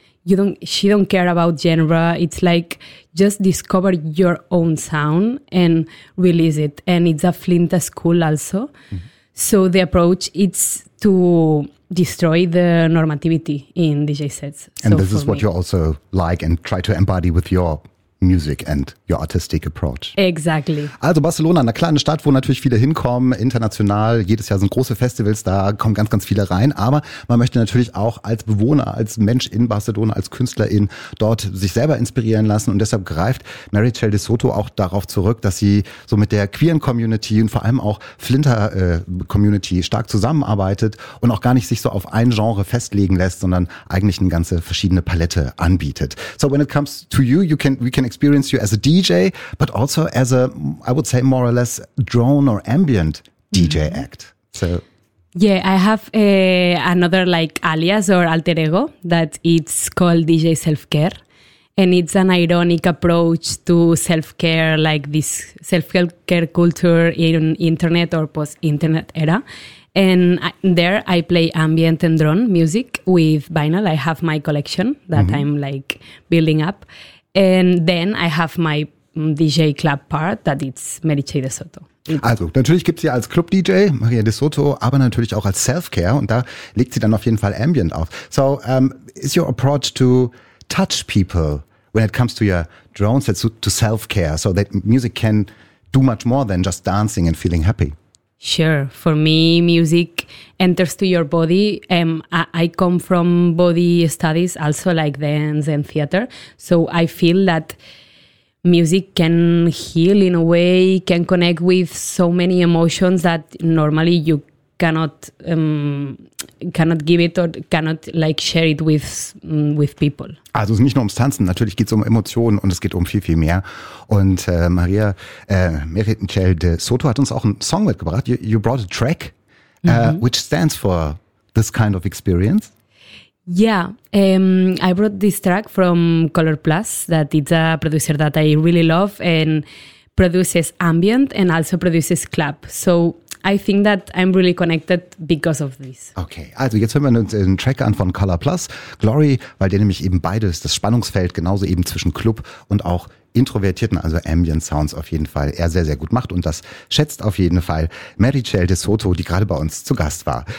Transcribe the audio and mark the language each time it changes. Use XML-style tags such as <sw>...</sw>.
<en>she don't care about genre. It's like just discover your own sound and release it. And it's a Flint school also. So the approach it's to destroy the normativity in DJ sets. And so this is what you also like and try to embody with your music and your artistic approach. Exactly.</en> <de>Also Barcelona, eine kleine Stadt, wo natürlich viele hinkommen, international. Jedes Jahr sind große Festivals, da kommen ganz, ganz viele rein. Aber man möchte natürlich auch als Bewohner, als Mensch in Barcelona, als Künstlerin dort sich selber inspirieren lassen. Und deshalb greift Meritxell de Soto auch darauf zurück, dass sie so mit der queeren Community und vor allem auch Flinter-Community stark zusammenarbeitet und auch gar nicht sich so auf ein Genre festlegen lässt, sondern eigentlich eine ganze verschiedene Palette anbietet.</de> <en>So when it comes to you, we can experience you as a DJ, but also as a, I would say, more or less drone or ambient DJ act. So, yeah, I have another like alias or alter ego that it's called DJ Self-Care. And it's an ironic approach to self-care, like this self-care culture in internet or post-internet era. And there I play ambient and drone music with vinyl. I have my collection that I'm like building up. And then I have my DJ club part, that it's Meritxell de Soto.</en> <de>Also, natürlich gibt's ja als Club-DJ Maria de Soto, aber natürlich auch als Self-Care. Und da legt sie dann auf jeden Fall Ambient auf.</de> <en>So, is your approach to touch people when it comes to your drone sets to self-care, so that music can do much more than just dancing and feeling happy? Sure. For me, music enters to your body. I come from body studies, also like dance and theater. So I feel that music can heal in a way, can connect with so many emotions that normally you cannot give it or cannot like share it with people.</en> <de>Also es ist nicht nur ums Tanzen, natürlich geht es um Emotionen und es geht um viel, viel mehr. Und Maria Meritxell de Soto hat uns auch einen Song mitgebracht.</de> <en>You brought a track, which stands for this kind of experience. Yeah, I brought this track from Color Plus, that it's a producer that I really love and produces ambient and also produces club. So I think that I'm really connected because of this.</en> <de>Okay, also jetzt hören wir uns den Track an von Color Plus, Glory, weil der nämlich eben beides, das Spannungsfeld, genauso eben zwischen Club und auch introvertierten, also Ambient Sounds auf jeden Fall, er sehr, sehr gut macht. Und das schätzt auf jeden Fall Meritxell de Soto, die gerade bei uns zu Gast war.</de>